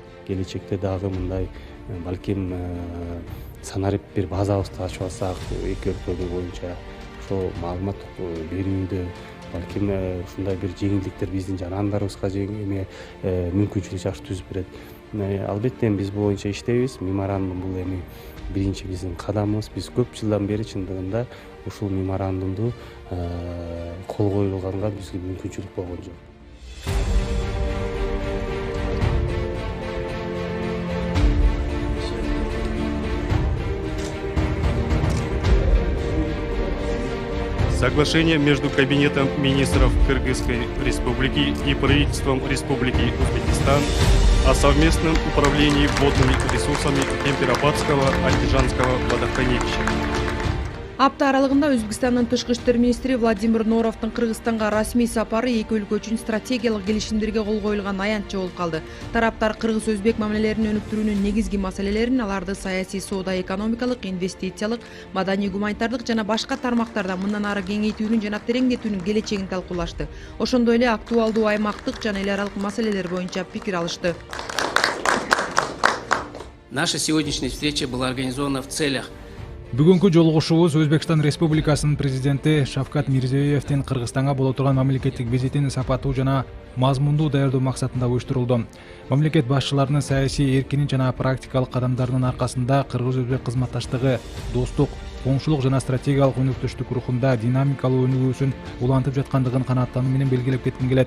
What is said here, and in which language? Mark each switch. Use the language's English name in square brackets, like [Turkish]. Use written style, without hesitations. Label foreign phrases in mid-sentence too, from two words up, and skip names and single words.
[Kyrgyz] Келечекте дагы мындай балким санарип бир базабызды ачып алсак, эки өлкө боюнча ошол маалымат берүүдө балким ушундай бир жеңилдиктер биздин жарандарыбызга мүмкүнчүлүк жакшы түзүп берет. Албетте биз бул боюнча иштейбиз. Меморандум бул эми биринчи биздин кадамыбыз. Биз көп жылдан бери чындыгында ушул меморандумду кол коюлганга бизге мүмкүнчүлүк болгон жок. [Russian] Соглашение между Кабинетом министров Кыргызской Республики и правительством Республики Узбекистан о совместном управлении водными ресурсами Кемпир-Абадского антижанского водохранилища. [Kyrgyz] Апта аралыгында Өзбекстандын тышкы иштер министри Владимир Норовдун Кыргызстанга расмий сапары эки өлкө үчүн стратегиялык келишимдерге кол коюлган аянтча болуп калды. Тараптар кыргыз-өзбек мамилелерин өнүктүрүүнүн негизги маселелерин, аларды саясий, соода, экономикалык, инвестициялык, маданий, гуманитардык жана башка тармактарда мындан ары кеңейтүүнүн жана тереңдетүүнүн келечегин талкуулашты. Ошондой эле актуалдуу аймактык жана эл аралык маселелер боюнча пикир алышты. [Russian] Наша сегодняшняя встреча была организована в целях [Kyrgyz] Бүгүнкү жолугушуубуз Өзбекстан Республикасынын президенти Шавкат Мирзиёевдин Кыргызстанга боло турган мамлекеттик визитин сапаттуу жана мазмундуу даярдоо максатында уюштурулду. Мамлекет башчыларынын саясий эркинин жана практикалык кадамдарынын аркасында кыргыз-өзбек кызматташтыгы достук, коңшулук жана стратегиялык өнөктөштүк рухунда динамикалуу өнүгүүсүн улантып жаткандыгын канааттануу менен белгилеп кетким келет.